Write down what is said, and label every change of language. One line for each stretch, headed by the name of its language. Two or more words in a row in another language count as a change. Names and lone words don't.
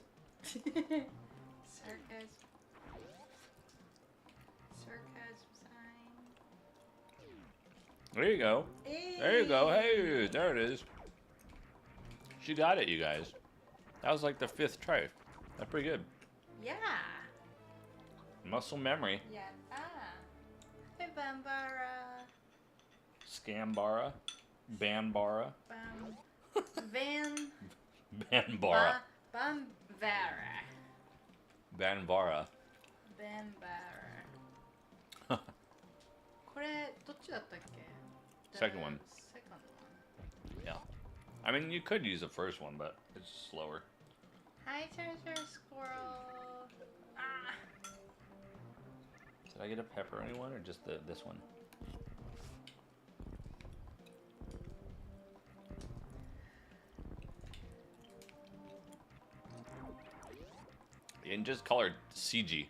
English: Sarcasm sign. There you go. There you go. Hey, there it is. She got it, you guys. That was like the 5th try. That's pretty good. Yeah. Muscle memory. Yeah. Hey, Bambara. Scambara. Banbara. Van. Banbara. Bambara. Banbara. Bambara.
Japanese: これどっちだったっけ?
English: Second one. Second one. Yeah. I mean, you could use the first one, but it's slower. Hi, Treasure Squirrel. Ah. Did I get a pepperoni one or just this one? And just call her CG.